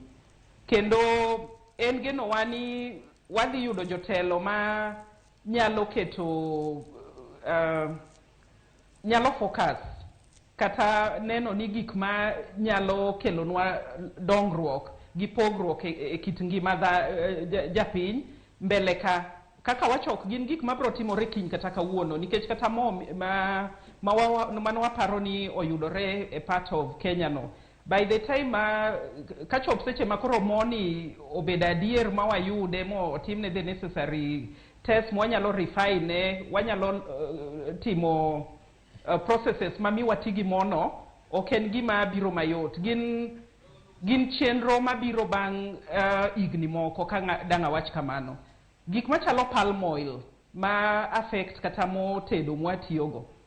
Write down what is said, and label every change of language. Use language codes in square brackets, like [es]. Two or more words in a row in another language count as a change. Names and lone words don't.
[luo] Kendo en geno wani wadhi yudo jotelo ma nyalo keto nyalo focus kata neno ni gik ma nyalo kelonwa dongruok gi pogruok e kit ngima japiny mbele ka. Kaka wacho ok gin gik mabro timore kiny kata kawuono, nikech kata mo mano waparo ni oyudore e [en] part of [luo] Kenya no, [en] by the time [luo] kachop seche makoro moni obeda adier ma wayude mo timne [en] the necessary test [luo] mwanyalo refine, wanyalo timo processes mami watigi mono, ok en gima biro mayot. Gin chenro mabiro bang igni moko ka danga wach kamano. Gik machalo [en] palm oil [luo] ma affect kata mo tedo mwatiyogo.